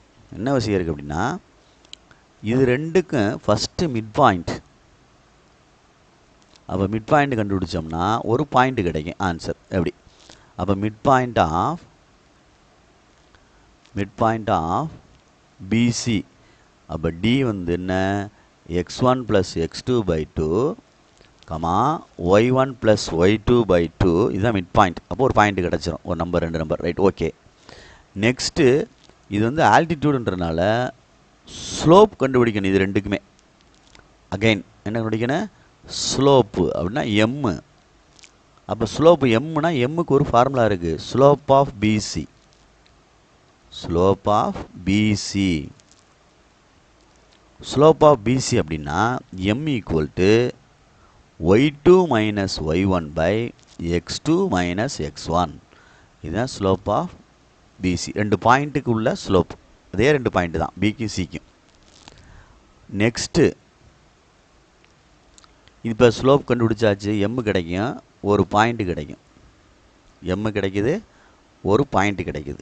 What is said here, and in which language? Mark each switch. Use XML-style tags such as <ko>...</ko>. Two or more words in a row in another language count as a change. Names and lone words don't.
<ta>என்ன விஷயம் இருக்குது அப்படின்னா, இது ரெண்டுக்கும்</ta> <en>first mid point</en> <ta>அப்போ</ta> <en>mid point</en> <ta>கண்டுபிடிச்சோம்னா ஒரு பாயிண்ட் கிடைக்கும் ஆன்சர். எப்படி? அப்போ</ta> <en>mid point of PC.</en> <ta>அப்போ டி வந்து என்ன? x1 + x2/2 y1 + y2/2. இதுதான்</ta> <en>mid point.</en> <ta>அப்போ ஒரு பாயிண்ட் கிடச்சிரும், ஒரு நம்பர், 2 நம்பர்.</ta> <en>right, okay.</en> <ta>நெக்ஸ்ட்டு இது வந்து ஆல்டிடியூடுன்றனால ஸ்லோப் கண்டுபிடிக்கணும். இது ரெண்டுக்குமே அகைன் என்ன கண்டுபிடிக்கணும்? ஸ்லோப்பு அப்படின்னா எம்மு. அப்போ ஸ்லோப்பு எம்முனா எம்முக்கு ஒரு ஃபார்முலா இருக்குது,</ta> <en>slope of PC. slope of PC</en> <ta>அப்படின்னா m = y2 - y1/x2 - x1. இதுதான்</ta> <en>slope of PC.</en> <ta>2 பாயிண்ட்டுக்கு உள்ள ஸ்லோப். அதே 2 பாயிண்ட் தான், பிக்கும் சிக்கும். நெக்ஸ்ட்டு இப்போ ஸ்லோப் கண்டுபிடிச்சாச்சு. எம் கிடைக்கும், ஒரு பாயிண்ட் கிடைக்கும். எம் கிடைக்குது, ஒரு பாயிண்ட் கிடைக்குது.</ta>